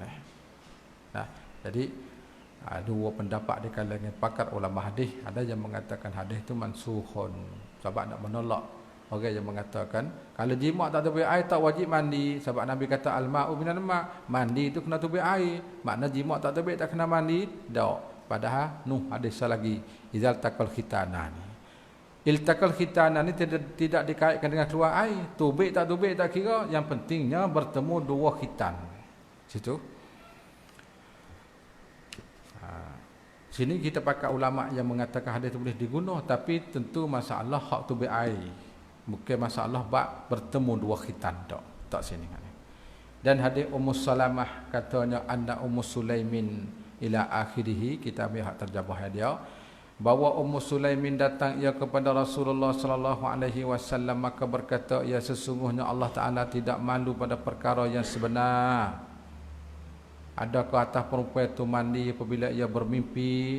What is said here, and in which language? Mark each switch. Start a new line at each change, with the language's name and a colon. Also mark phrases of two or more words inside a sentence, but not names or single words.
Malay: Jadi dua pendapat di kalangan pakar ulama hadis. Ada yang mengatakan hadis itu mansukhun, sebab nak menolak orang yang mengatakan kalau jimat tak tubik air tak wajib mandi, sebab Nabi kata
Arabic: الماء من الماء',
Malay: mandi itu kena tubik air. Makna jimat tak tubik tak kena mandi? Tak. Padahal hadis lagi
Arabic: إذا التقى الختانان. التقى الختانان
Malay: ni tidak dikaitkan dengan keluar air. Tubik tak kira, yang pentingnya bertemu dua khitan. Situ. Sini kita pakai ulama yang mengatakan hadis itu boleh diguna, tapi tentu masalah hak tubik air. Bukan masalah bab bertemu dua khitan tak sini. Dan hadis Ummu Salamah katanya
Arabic: أن أم سليم إلى آخره,
Malay: kita ambil hak terjemah dia, bahawa Ummu Sulaimin datang ia kepada Rasulullah
Arabic: صلى الله عليه وسلم,
Malay: maka berkata ia sesungguhnya Allah Taala tidak malu pada perkara yang sebenar. Adakah atas perempuan itu mandi apabila ia bermimpi?